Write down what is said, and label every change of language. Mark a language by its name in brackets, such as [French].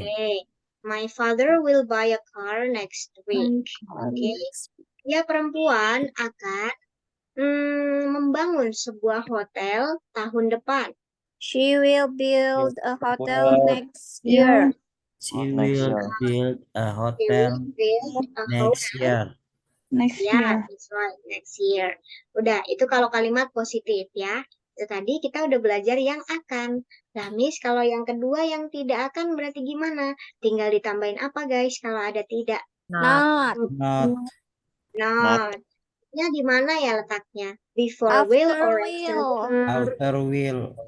[English] Oke, my father will buy a car next week. [Indonesian] Oke, dia perempuan akan membangun sebuah hotel tahun depan. [English] She will build a hotel next year. She will build a hotel Build a next hotel. year. Ya, that's right, next year. [Indonesian] Udah, itu kalau kalimat positif ya. Itu tadi kita udah belajar yang akan. Nah, Miss, kalau yang kedua yang tidak akan berarti gimana? Tinggal ditambahin apa, guys, kalau ada tidak? [English] Not. [Indonesian] Not. Nya di mana ya letaknya? [English] Before will After will. After will.